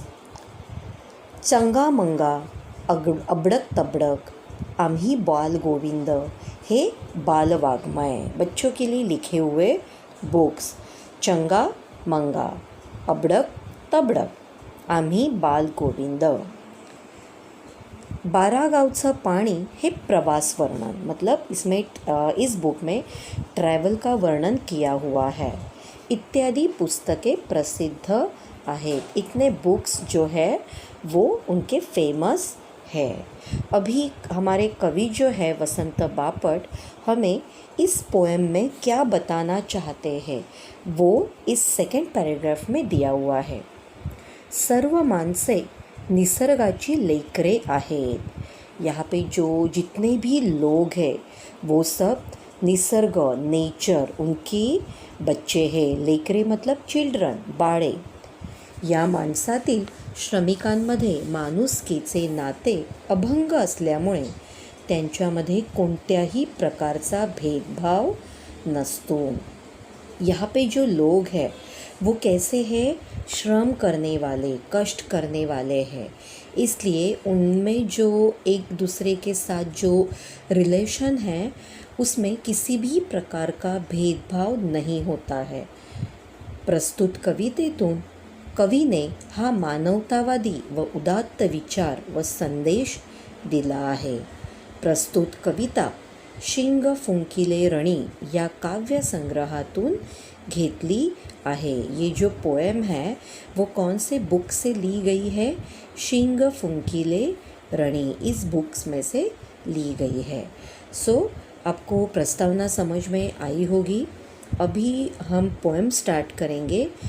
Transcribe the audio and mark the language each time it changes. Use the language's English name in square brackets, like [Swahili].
[Marathi] चंगा मंगा, अबड़क तबड़क, आम्ही बाल गोविंद हे बालवाग्मय, [Hindi] बच्चों के लिए लिखे हुए बुक्स। [Marathi] चंगा मंगा, अबड़क तबड़क, आम्ही बाल गोविंद। 12 गावचं पाणी हे प्रवास वर्णन, [Hindi] मतलब इसमें इस बुक में ट्रैवल का वर्णन किया हुआ है। [Marathi] इत्यादि पुस्तकें प्रसिद्ध आहेत। [Hindi] इतने बुक्स जो है वो उनके फेमस है। अभी हमारे कवि जो है वसंत बापट हमें इस पोएम में क्या बताना चाहते हैं वो इस सेकंड पैराग्राफ में दिया हुआ है। [Marathi] सर्व माणसे निसर्गाची लेकरे आहेत। [Hindi] यहाँ पे जो जितने भी लोग हैं वो सब निसर्ग, नेचर, उनकी बच्चे हैं। लेकरे मतलब चिल्ड्रन, बाळे। [Marathi] या माणसातील श्रमिकांमध्ये माणुसकीचे नाते अभंग असल्यामुळे त्यांच्यामध्ये कोणत्याही प्रकारचा भेदभाव नसतो। [Hindi] यहाँ पे जो लोग हैं वो कैसे हैं? श्रम करने वाले, कष्ट करने वाले हैं। इसलिए उनमें जो एक दूसरे के साथ जो रिलेशन है उसमें किसी भी प्रकार का भेदभाव नहीं होता है। [Marathi] प्रस्तुत कवितेतून कवीने हा मानवतावादी व उदात्त विचार व संदेश दिला आहे। प्रस्तुत कविता शिंग फुंकिले रणी या काव्य संग्रहातून घेतली आहे। [Hindi] ये जो पोएम है वो कौन से बुक से ली गई है? शिंग फुंकिले रणी, इस बुक्स में से ली गई है। आपको प्रस्तावना समझ में आई होगी। अभी हम पोएम स्टार्ट करेंगे।